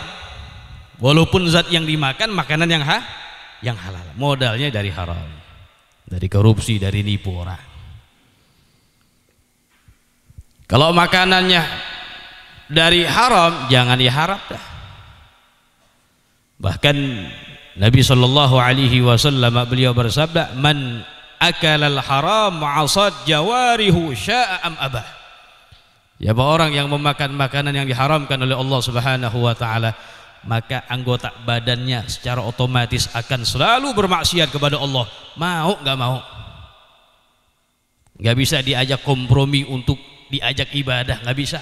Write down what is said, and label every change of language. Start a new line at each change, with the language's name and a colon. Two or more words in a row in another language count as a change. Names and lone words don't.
Indonesian: Walaupun zat yang dimakan makanan yang halal, modalnya dari haram, dari korupsi, dari nipu orang. Kalau makanannya dari haram, jangan diharap dah. Bahkan Nabi
Arabic: صلى الله عليه وسلم
Indonesian: beliau bersabda,
Arabic: من أكل الحرام عصت جوارحه شاء أم أبى.
Indonesian: Ya, orang yang memakan makanan yang diharamkan oleh Allah
Arabic: سبحانه وتعالى,
Indonesian: maka anggota badannya secara otomatis akan selalu bermaksiat kepada Allah, mau nggak mau. Nggak bisa diajak kompromi untuk diajak ibadah, nggak bisa.